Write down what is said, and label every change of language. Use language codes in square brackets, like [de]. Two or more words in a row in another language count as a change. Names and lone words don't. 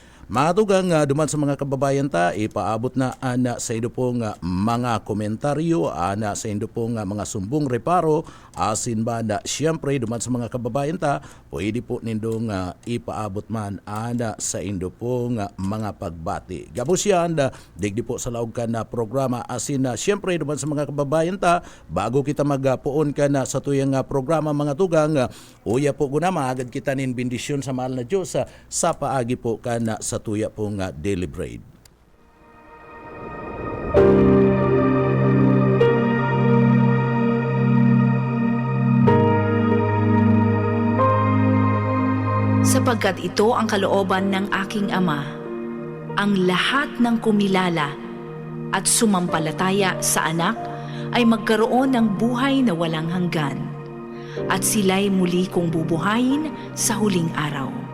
[bik] Mga tugang, duman sa mga kababayan ta, ipaabot na ana sa indo pong mga komentaryo, ana sa indo pong mga sumbong reparo, asin ba na siyempre duman sa mga kababayan ta, pwede po nindong ipaabot man ana sa indo pong mga pagbati. Gabos yan, digdi po sa laog ka na programa, asin siyempre duman sa mga kababayan ta, bago kita magpuon ka na sa tuyang programa mga tugang, uya po gunama, agad kita nin bendisyon sa mahal na Diyos sa paagi po ka na sa tuya pong [en] daily bread. [tl] Sapagkat ito ang kalooban ng aking Ama, ang lahat ng kumilala at sumampalataya sa anak ay magkaroon ng buhay na walang hanggan, at sila'y muli kong bubuhayin sa huling araw.